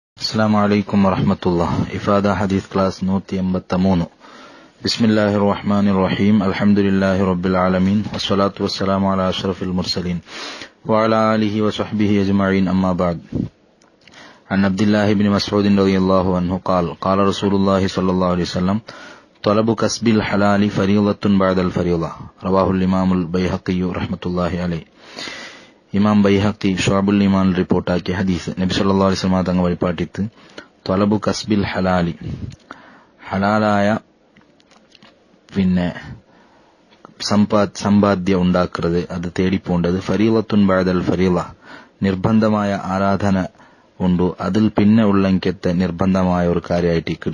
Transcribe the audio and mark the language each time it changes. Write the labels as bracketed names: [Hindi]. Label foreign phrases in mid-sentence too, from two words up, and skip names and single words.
[Arabic] السلام عليكم ورحمة الله. [Malayalam] ഇഫാദ ഹദീസ് ക്ലാസ് 183. [Arabic] بسم الله الرحمن الرحيم. الحمد لله رب العالمين والصلاة والسلام على أشرف المرسلين وعلى آله وصحبه أجمعين. أما بعد. عن عبد الله بن مسعود رضي الله عنه قال قال رسول الله صلى الله عليه وسلم طلب كسب الحلال فريضة بعد الفريضة. رواه الإمام البيهقي رحمة الله عليه. [Malayalam] ഇമാം ബൈഹഖി ഷുഅബുൽ ഈമാൻ റിപ്പോർട്ടാക്കിയ ഹദീസ്. നബി [Arabic] صلى الله عليه وسلم [Malayalam] തങ്ങൾ വഴിപാട്ടിത്ത് [Arabic] طلب كسب الحلال, [Malayalam] ഹലാലായ സമ്പാദ്യം ഉണ്ടാക്കുന്നത്, അത് തേടിപ്പോണ്ടത്, [Arabic] فريضة بعد الفريضة, [Malayalam] നിർബന്ധമായ ആരാധന ഉണ്ടു അതിൽ പിന്നെ ഉള്ളെങ്കത്തെ നിർബന്ധമായ ഒരു കാര്യമായിട്ടിക്കട്.